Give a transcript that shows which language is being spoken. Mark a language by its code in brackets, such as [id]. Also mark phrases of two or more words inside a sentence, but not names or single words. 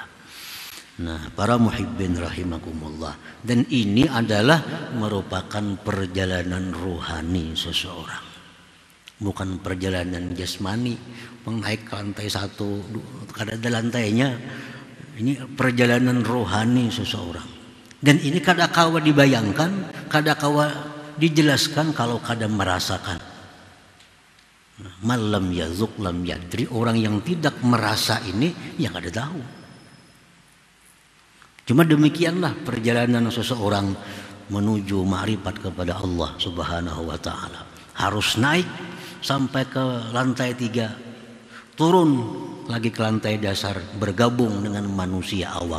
[id] Nah, para muhibbin rahimakumullah, dan ini adalah merupakan perjalanan rohani seseorang, bukan perjalanan jasmani. Naik ke lantai 1 kada ada lantainya. Ini perjalanan rohani seseorang, dan ini kada kawa dibayangkan, kada kawa dijelaskan kalau kada merasakan. Malam yazuk lam yadri, orang yang tidak merasa ini yang kada tahu. Cuma demikianlah perjalanan seseorang menuju ma'rifat kepada Allah [ar] سبحانه وتعالى. [id] Harus naik sampai ke lantai 3, turun lagi ke lantai dasar, bergabung dengan manusia awam.